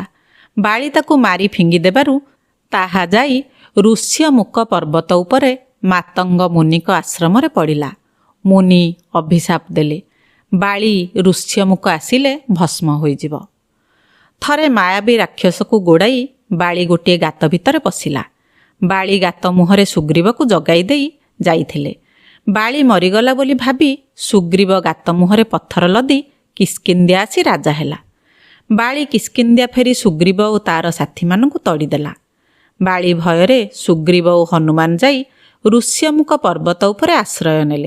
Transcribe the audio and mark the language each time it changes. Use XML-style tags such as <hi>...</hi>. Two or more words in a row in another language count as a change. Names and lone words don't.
<or>ବାଳି ତାକୁ ମାରି ଫିଙ୍ଗି ଦେବାରୁ ତାହା ଯାଇ ଋଷ୍ୟମୁଖ ପର୍ବତ ଉପରେ ମାତଙ୍ଗ ମୁନିଙ୍କ ଆଶ୍ରମ ରେ ପଡ଼ିଲା। ମୁନି ଅଭିଶାପ ଦେଲେ, ବାଳି ଋଷ୍ୟମୁଖ ଆସିଲେ ଭସ୍ମ ହୋଇଯିବ। ଥରେ ମାୟାବୀ ରାକ୍ଷସ କୁ ଗୋଡ଼ାଇ ବାଳି ଗୋଟେ ଗାତ ଭିତର ପଶିଲା। ବାଳି ଗାତ ମୁହଁରେ ସୁଗ୍ରୀବ କୁ ଜଗାଇ ଦେଇ ଯାଇଥିଲେ। ବାଳି ମରିଗଲା ବୋଲି ଭାବି ସୁଗ୍ରୀବ ଗାତ ମୁହଁରେ ପଥର ଲଦି କିଷ୍କିନ୍ଧ୍ୟା ଆସି ରାଜା ହେଲା। ବାଳି କିଷ୍କିନ୍ଧ୍ୟା ଫେରି ସୁଗ୍ରୀବ ଓ ତାର ସାଥୀମାନଙ୍କୁ ତଡ଼ିଦେଲା। ବାଳି ଭୟରେ ସୁଗ୍ରୀବ ଓ ହନୁମାନ ଯାଇ ଋଷ୍ୟମୁଖ ପର୍ବତ ଉପରେ ଆଶ୍ରୟ ନେଲେ।</or>